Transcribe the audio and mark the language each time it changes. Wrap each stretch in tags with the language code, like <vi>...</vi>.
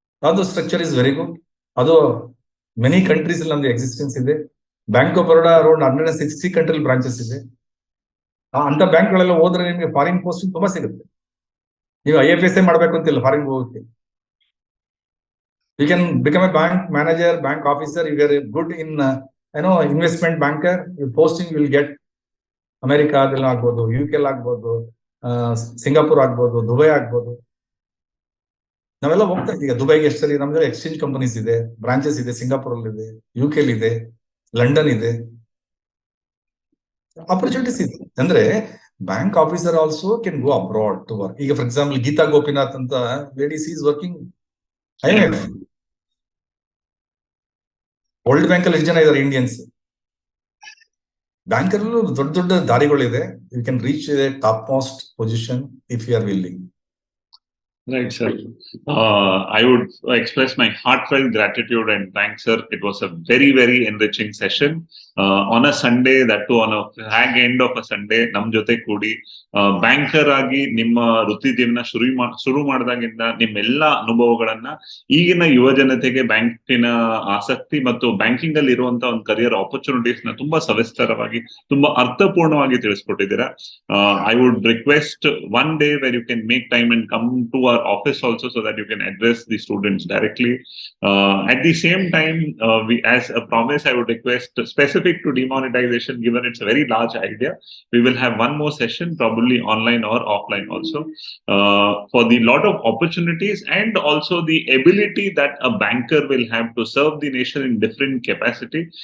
<kn>ಅದು</kn> <en>Structure is very good.</en> <kn>ಅದು many countries ಅಲ್ಲಿ ನಮ್ದು ಎಕ್ಸಿಸ್ಟೆನ್ಸ್ ಇದೆ. Bank of Baroda around 160 country branches ಇದೆ. ಅಂತ ಬ್ಯಾಂಕ್ ಗಳೆಲ್ಲ ಹೋದ್ರೆ ನಿಮಗೆ ಫಾರಿನ್ ಪೋಸ್ಟ್ ತುಂಬಾ ಸಿಗುತ್ತೆ. ನೀವು IFS ಮಾಡ್ಬೇಕು ಅಂತಿಲ್ಲ ಫಾರಿನ್ ಹೋಗೋಕೆ.</kn> <en>You can become a bank manager, bank officer. If you are good in, investment banker, your posting you will get America</en> <kn>ಆಗ್ಬೋದು, UK ಆಗ್ಬೋದು, ಸಿಂಗಾಪುರ್ ಆಗ್ಬೋದು, ದುಬೈ ಆಗ್ಬೋದು. ನಾವೆಲ್ಲ ಹೋಗ್ತಾ ಇದ್ದೀವಿ. ದುಬೈಗೆ ಎಷ್ಟು ಸರಿ ನಮ್ದು ಎಕ್ಸ್ಚೇಂಜ್ ಕಂಪನೀಸ್ ಇದೆ, ಬ್ರಾಂಚಸ್ ಇದೆ, ಸಿಂಗಾಪುರ್ ಅಲ್ಲಿ ಇದೆ, UK ಇದೆ, ಲಂಡನ್ ಇದೆ. ಆಪರ್ಚುನಿಟೀಸ್ ಇದೆ. ಅಂದ್ರೆ</kn> <en>Bank officer also can go abroad to work. ಈಗ for example Geeta Gopinath ಅಂತ ladies is working IMF.</en> <kn>World bank ಅಲ್ಲಿ ಎಷ್ಟು ಜನ ಇದ್ದಾರೆ ಇಂಡಿಯನ್ಸ್. ಬ್ಯಾಂಕಲ್ಲೂ ದೊಡ್ಡ ದೊಡ್ಡ ದಾರಿಗಳಿದೆ.</kn> <en>You can reach a top most position if you are willing. Right, sir. I would express my heartfelt gratitude and thanks, sir. It was a very, very enriching session. On a Sunday, that too on a fag end of a Sunday,</en> <kn>nam jote kudi banker ಆಗಿ ನಿಮ್ಮ ವೃತ್ತಿ ಜೀವನ ಶುರು ಮಾಡಿದಾಗಿಂದ ನಿಮ್ಮೆಲ್ಲ ಅನುಭವಗಳನ್ನ ಈಗಿನ ಯುವ ಜನತೆಗೆ ಬ್ಯಾಂಕಿನ ಆಸಕ್ತಿ ಮತ್ತು ಬ್ಯಾಂಕಿಂಗ್ ಅಲ್ಲಿ ಇರುವಂತಹ ಒಂದು ಕರಿಯರ್ ಆಪರ್ಚುನಿಟೀಸ್ ನ ತುಂಬಾ ಸವಿಸ್ತರವಾಗಿ ತುಂಬಾ ಅರ್ಥಪೂರ್ಣವಾಗಿ ತಿಳಿಸ್ಕೊಟ್ಟಿದ್ದೀರಾ.</kn> <en>I would request one day where you can make time and come to our office also so that you can address the students directly. At the same time, we, as a promise, I would request specific to demonetization, given it's a very large idea, we will have one more session, probably online or offline also, for the lot of opportunities and also the ability that a banker will have to serve the nation in different capacity.</en>